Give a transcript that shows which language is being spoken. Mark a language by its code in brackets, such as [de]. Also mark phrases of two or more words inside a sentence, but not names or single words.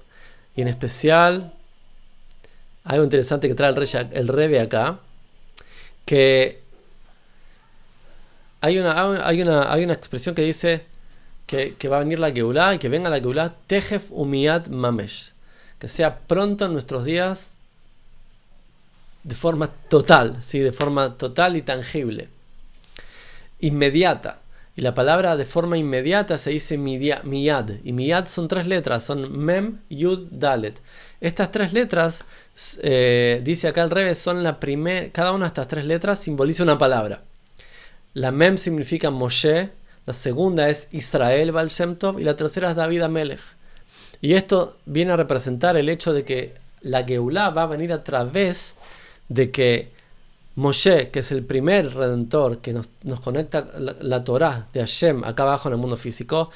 [es] Y en especial, algo interesante que trae el Rebbe acá, que hay una expresión que dice que va a venir la Geulá, y que venga la Geulá [he] תיכף ומיד ממש, [es] que sea pronto en nuestros días, de forma total, ¿sí? De forma total y tangible, inmediata. Y la palabra de forma inmediata se dice miyad. Y miyad son 3 letras, son mem, yud, dalet. Estas 3 letras, dice acá el Rebbe, son cada una de estas 3 letras simboliza una palabra. La mem significa Moshe, la segunda es Israel Baal Shem Tov, y la tercera es David Amelech. Y esto viene a representar el hecho de que la Geulá va a venir a través de que Moshe, que es el primer redentor que nos conecta la Torá de Hashem acá abajo en el mundo físico.